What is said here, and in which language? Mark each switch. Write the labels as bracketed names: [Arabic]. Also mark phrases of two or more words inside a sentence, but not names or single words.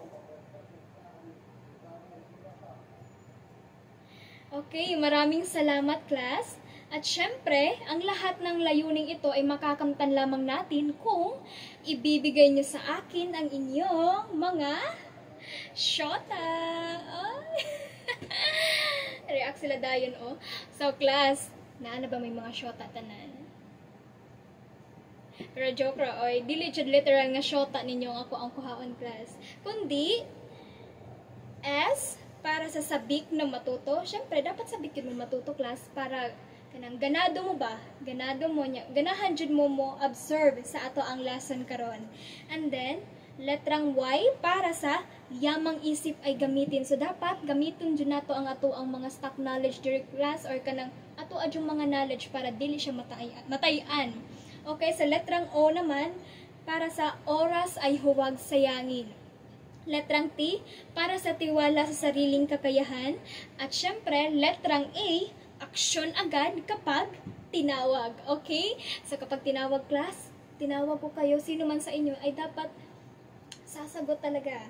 [Filipino] Okay, maraming salamat, class. At syempre, ang lahat ng layuning ito ay makakamtan lamang natin kung ibibigay niyo sa akin ang inyong mga shota. [Cebuano] Oh. React sila dayon, oh. So, class, na ba may mga shota tanan? Pero joke ra, oy, dili jud literal nga shota ninyo ako ang kuhaon, class. [Filipino] Kundi S para sa sabik na matuto. Syempre dapat sabik yun mo matuto, class, [Cebuano] para kanang ganado mo ba? Ganado mo nya. Ganahan jud mo observe sa ato ang lesson karon. [English] And then [Cebuano] letrang Y para sa yamang isip ay gamitin. So dapat gamiton jud nato ang ato ang mga [English] stock knowledge during class [Cebuano] or kanang ato adyong mga knowledge para dili siya matayan. Okay, [Filipino] sa letrang O naman, para sa oras ay huwag sayangin. Letrang T, para sa tiwala sa sariling kakayahan. At syempre, letrang A, aksyon agad kapag tinawag. Okay? So kapag tinawag, class, tinawag ko kayo, sino man sa inyo, ay dapat sasagot talaga.